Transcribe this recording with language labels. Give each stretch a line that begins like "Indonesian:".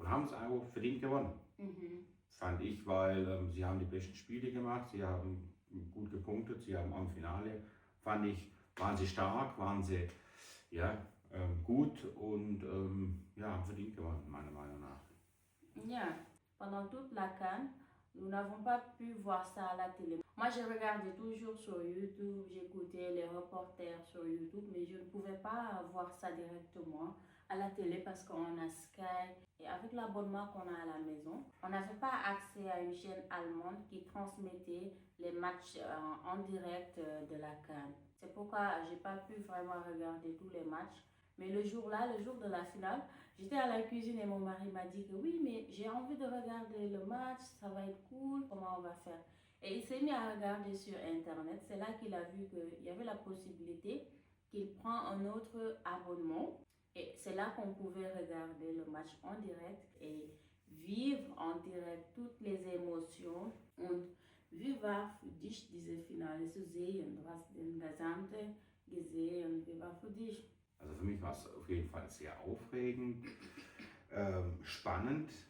German: Und haben es einfach verdient gewonnen. Fand ich, weil sie haben die besten Spiele gemacht, sie haben gut gepunktet, sie haben am Finale, fand ich, waren sie stark, waren sie gut und haben verdient gewonnen, meiner Meinung nach.
French: Ja, pendant toute la CAN, nous n'avons pas pu voir ça à la télé. Moi, je regardais toujours sur YouTube, j'écoutais les reporters sur YouTube, mais je ne pouvais pas voir ça directement à la télé parce qu'on a Sky. Et avec l'abonnement qu'on a à la maison, on n'avait pas accès à une chaîne allemande qui transmettait les matchs en direct de la CAN. C'est pourquoi je n'ai pas pu vraiment regarder tous les matchs. Mais le jour de la finale, j'étais à la cuisine et mon mari m'a dit que oui, mais j'ai envie de regarder le match, ça va être cool, comment on va faire? Et il s'est mis à regarder sur Internet. C'est là qu'il a vu qu'il y avait la possibilité qu'il prend un autre abonnement. Et c'est là qu'on pouvait regarder le match en direct et vivre en direct toutes les Emotionen.
German: Und wie war für dich diese Finale zu sehen? Du hast den gesamten gesehen. Wie war für dich? Also für mich war es auf jeden Fall sehr aufregend, spannend.